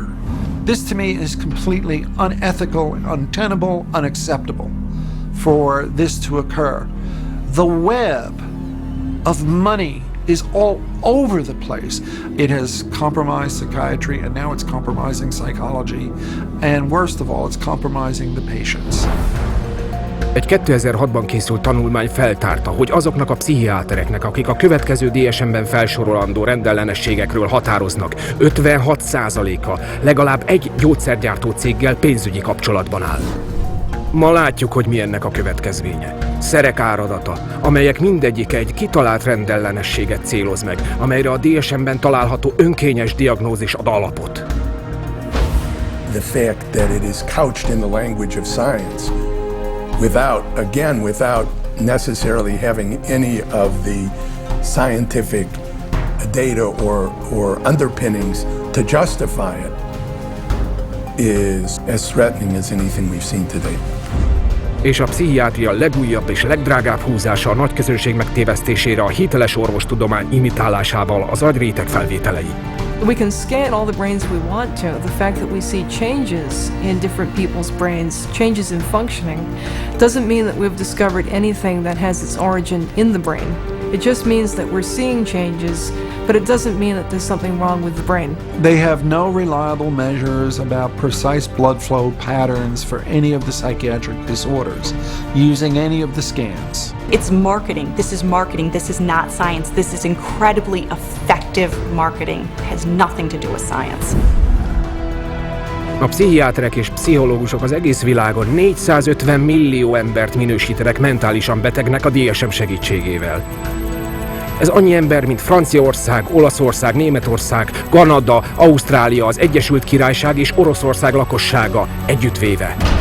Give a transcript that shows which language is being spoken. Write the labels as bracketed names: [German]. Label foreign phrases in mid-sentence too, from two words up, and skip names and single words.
[English] This to me is completely unethical, untenable, unacceptable for this to occur. The web of money is all over the place. It has compromised psychiatry, and now it's compromising psychology, and worst of all, it's compromising the patients. [Hungarian] Egy 2006-ban készült tanulmány feltárta, hogy azoknak a pszichiátereknek, akik a következő DSM-ben felsorolandó rendellenességekről határoznak, 56%-a legalább egy gyógyszergyártó céggel pénzügyi kapcsolatban áll. Ma látjuk, hogy mi ennek a következménye. Szerek áradata, amelyek mindegyike egy kitalált rendellenességet céloz meg, amelyre a DSM-ben található önkényes diagnózis ad alapot. [English] The fact that it is couched in the language of science, without necessarily having any of the scientific data or underpinnings to justify it, is as threatening as anything we've seen today. [Hungarian] És a pszichiátria legújabb és legdrágább húzása a nagyközönség megtévesztésére a hiteles orvostudomány imitálásával az agyréteg felvételei. [English] We can scan all the brains we want to. The fact that we see changes in different people's brains, changes in functioning, doesn't mean that we've discovered anything that has its origin in the brain. It just means that we're seeing changes, but it doesn't mean that there's something wrong with the brain. They have no reliable measures about precise blood flow patterns for any of the psychiatric disorders using any of the scans. It's marketing. This is marketing. This is not science. This is incredibly effective effective marketing has nothing to do with science. [Hungarian] A pszichiáterek és pszichológusok az egész világon 450 millió embert minősítenek mentálisan betegnek a DSM segítségével. Ez annyi ember, mint Franciaország, Olaszország, Németország, Kanada, Ausztrália, az Egyesült Királyság és Oroszország lakossága együttvéve.